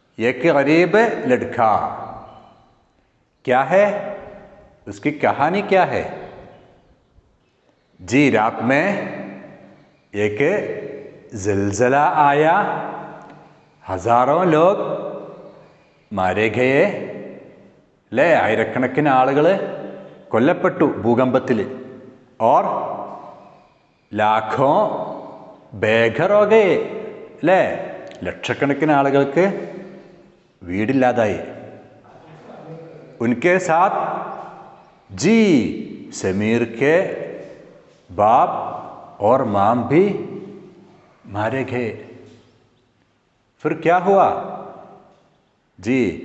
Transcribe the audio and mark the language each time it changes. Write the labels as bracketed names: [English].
[Hindi] एक गरीब लड़का। क्या है उसकी कहानी? क्या है जी? रात में एक ज़िलज़ला आया, हज़ारों लोग മാരെ ഗയേ [Malayalam] അല്ലേ? ആയിരക്കണക്കിന് ആളുകൾ കൊല്ലപ്പെട്ടു ഭൂകമ്പത്തിൽ. [Hindi] और लाखों बेघर हो गए [Malayalam] അല്ലേ? ലക്ഷക്കണക്കിന് ആളുകൾക്ക് വീടില്ലാതായി. [Hindi] उनके साथ जी समीर के बाप और माम भी मारे गए. फिर क्या हुआ जी?